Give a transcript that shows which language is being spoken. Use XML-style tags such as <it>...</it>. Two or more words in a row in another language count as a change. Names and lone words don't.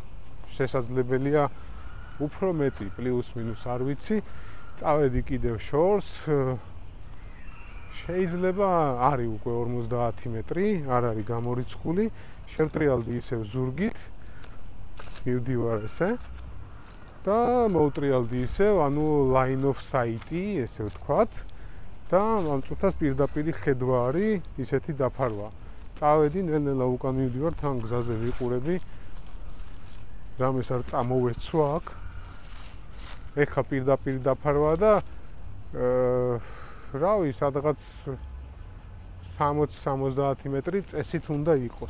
<ka>შესაძლებელია უფრო მეტი, პლუს მინუს არ ვიცი. წავედი კიდევ შორს. შეიძლება არის უკვე 50 მეტრი, არ არის გამორიცხული. შევტრიალდი ისევ ზურგით. მივდივარ ესე და მოვტრიალდი ისევ, ანუ</ka> <en>line of sight-</en> <ka>ი, ესე ვთქვათ. და ამ წუთას პირდაპირი ხედვა არის ისეთი დაფარვა. წავედი ნელ-ნელა უკან მივდივარ, თან გზაზე ვიყურები. რამეს არ წამოვეცვა აქ. ეხლა პირდაპირი დაფარვა და რავი, სადღაც 60-70 მეტრი წესით უნდა იყოს.</ka>